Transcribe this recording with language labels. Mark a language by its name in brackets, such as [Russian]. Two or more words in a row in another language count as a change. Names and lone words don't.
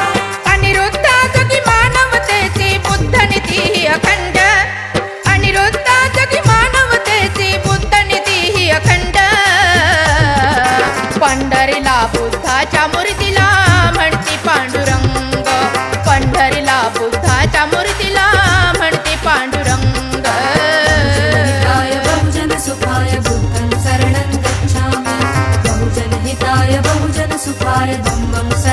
[Marathi] अनिरुद्ध जगी मानवतेची बुद्ध नीती ही अखंड अनिरुद्ध जगी मानवतेची बुद्ध नीती ही अखंड पंढरीला बुद्धाच्या मूर्तीला म्हणती पांडुरंग पंढरीला बुद्धाच्या मूर्तीला म्हणती पांडुरंग [Pali] हिताय बहुजन सुखाय बुद्धं शरणं गच्छामि बहुजन हिताय बहुजन सुखाय धम्मं